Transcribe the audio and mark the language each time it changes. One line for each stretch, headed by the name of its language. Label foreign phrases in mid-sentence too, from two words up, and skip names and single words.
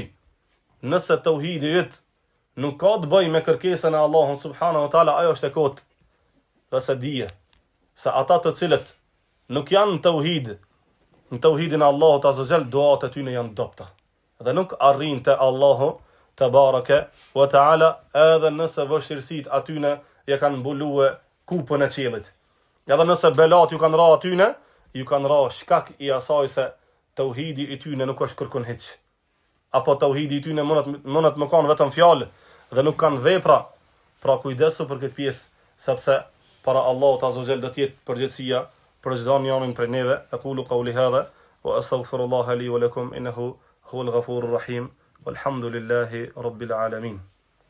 Albanian: Nëse tauhidi yt nuk ka të bëjë me kërkesën e Allahut
Arabic: سبحانه وتعالى,
Albanian: ajo është e kotë. Dhe se dije se ata të cilët nuk janë në tauhid, në tauhidin e Allahut
Arabic: عز وجل,
Albanian: duat e tyre janë dopta dhe nuk arrin te Allahu
Arabic: تبارك وتعالى,
Albanian: edhe nëse vështirësit atyne ja kanë mbulue kupën e qiellit. Edhe nëse belat ju kanë ra atyne, ju kanë ra shkak i asaj se tauhidi i tyne nuk është kërkon hiç. Apo tauhidi i tyne mundet më kanë vetëm fjalë dhe nuk kanë vepra. Pra kujdesu për këtë pjesë, sepse para Allahut
Arabic: عز وجل
Albanian: do të jetë përgjegjësia për çdo njanin prej neve.
Arabic: أقول قولي هذا وأستغفر الله لي ولكم إنه هو الغفور الرحيم. والحمد لله رب العالمين.